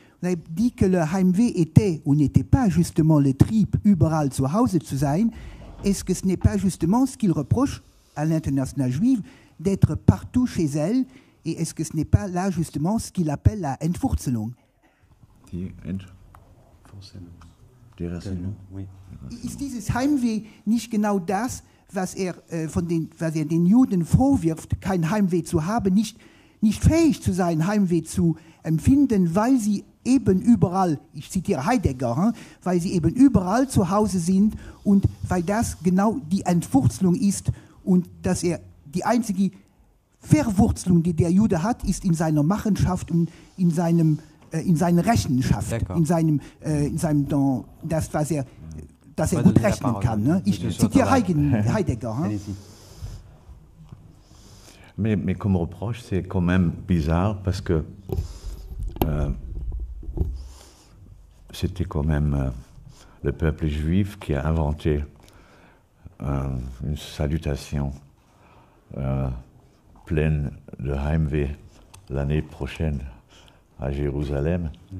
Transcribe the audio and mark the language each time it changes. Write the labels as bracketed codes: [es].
[fr] Vous avez dit que le Heimweh était ou n'était pas justement le Trieb, [de] überall zu Hause zu sein. [fr] Est-ce que ce n'est pas justement ce qu'il reproche à l'internationale juive d'être partout chez elle? Et est-ce que ce n'est pas là justement ce qu'il appelle la Entwurzelung? [de] Die Entwurzelung. Die Rasselung. [fr] Oui. [de] Ist dieses Heimweh nicht genau das, was er den Juden vorwirft, kein Heimweh zu haben, nicht fähig zu sein, Heimweh zu empfinden, weil sie eben überall, ich zitiere Heidegger, weil sie eben überall zu Hause sind und weil das genau die Entwurzelung ist und dass er die einzige Verwurzelung, die der Jude hat, ist in seiner Machenschaft und in seiner Rechenschaft, das, dass er gut rechnen kann. Ne? Ich zitiere Heidegger. [fr] Mais comme reproche, c'est quand même bizarre parce que c'était quand même le peuple juif qui a inventé une salutation pleine de Heimweh l'année prochaine à Jérusalem.